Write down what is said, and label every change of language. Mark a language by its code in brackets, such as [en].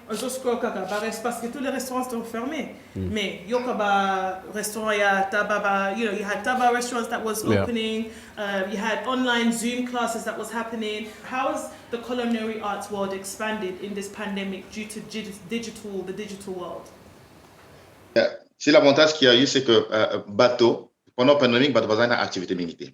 [fr] parce que tous les restaurants sont fermés. Mais il y a restaurant, [en] you had Taba restaurants that was opening. You had online Zoom classes that was happening. How has the culinary arts world expanded in this pandemic due to the digital world? [fr] C'est l'avantage qu'il y a eu, c'est que bateau, pendant la pandémie, bateau a une activité limitée.